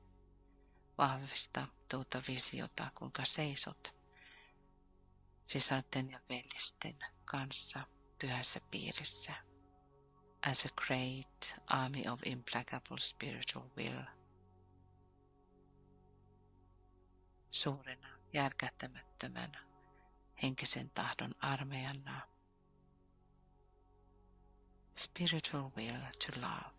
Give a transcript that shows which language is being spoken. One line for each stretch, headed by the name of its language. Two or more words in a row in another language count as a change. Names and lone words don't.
Finnish: Vahvista tuota visiota, kuinka seisot sisarten ja veljisten kanssa pyhässä piirissä.
English: As a great army of implacable spiritual will.
Finnish: Suurena, järkähtämättömän henkisen tahdon armeijana.
English: Spiritual will to love.